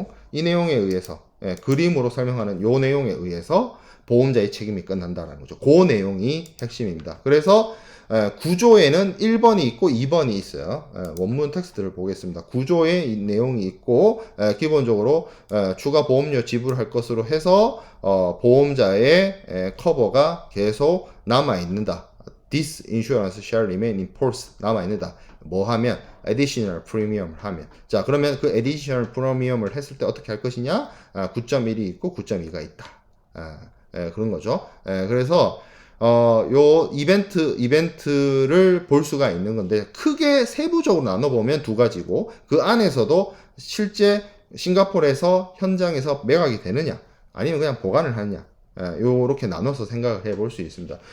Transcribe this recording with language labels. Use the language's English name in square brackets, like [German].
[Korean] 이 내용에 의해서 그림으로 설명하는 요 내용에 의해서 보험자의 책임이 끝난다라는 거죠. 그 내용이 핵심입니다. 그래서 구조에는 1번이 있고 2번이 있어요. 원문 텍스트를 보겠습니다. 구조에 이 내용이 있고 기본적으로 추가 보험료 지불할 것으로 해서 보험자의 커버가 계속 남아 있는다. [English] This insurance shall remain in force [Korean] 남아 있는다. 뭐 하면 additional premium 하면 자 그러면 그 additional premium을 했을 때 어떻게 할 것이냐 9.1이 있고 9.2가 있다. 그런 거죠. 그래서 요 이벤트를 볼 수가 있는 건데 크게 세부적으로 나눠보면 두 가지고 그 안에서도 실제 싱가포르에서 현장에서 매각이 되느냐 아니면 그냥 보관을 하느냐 요렇게 나눠서 생각을 해볼 수 있습니다.